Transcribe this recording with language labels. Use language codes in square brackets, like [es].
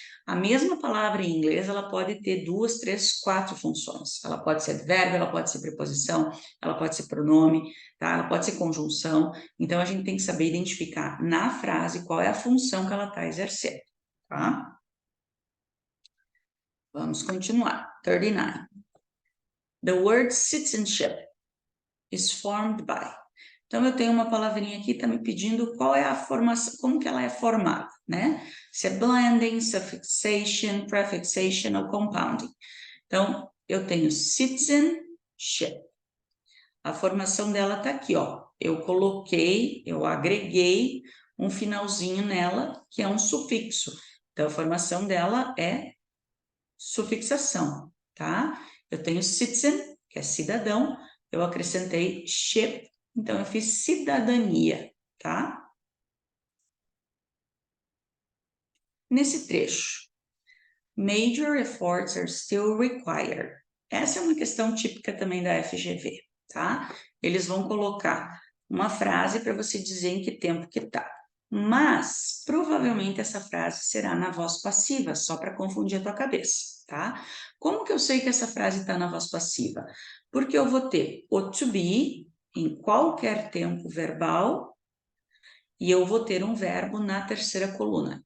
[pt] A mesma palavra em inglês, ela pode ter 2, 3, 4 funções. Ela pode ser advérbio, ela pode ser preposição, ela pode ser pronome, tá? Ela pode ser conjunção. Então, a gente tem que saber identificar na frase qual é a função que ela está exercendo, tá? Vamos continuar. 39. [en] The word citizenship is formed by. [pt] Então, eu tenho uma palavrinha aqui que está me pedindo qual é a formação, como que ela é formada, né? Se é blending, suffixation, prefixation ou compounding. Então, eu tenho citizenship. A formação dela está aqui, ó. Eu agreguei um finalzinho nela, que é um sufixo. Então, a formação dela é sufixação, tá? Eu tenho citizen, que é cidadão, eu acrescentei ship, então eu fiz cidadania, tá? Nesse trecho, [en] major efforts are still required. [pt] Essa é uma questão típica também da FGV, tá? Eles vão colocar uma frase para você dizer em que tempo que tá. Mas, provavelmente, essa frase será na voz passiva, só para confundir a tua cabeça, tá? Como que eu sei que essa frase está na voz passiva? Porque eu vou ter o to be em qualquer tempo verbal e eu vou ter um verbo na terceira coluna.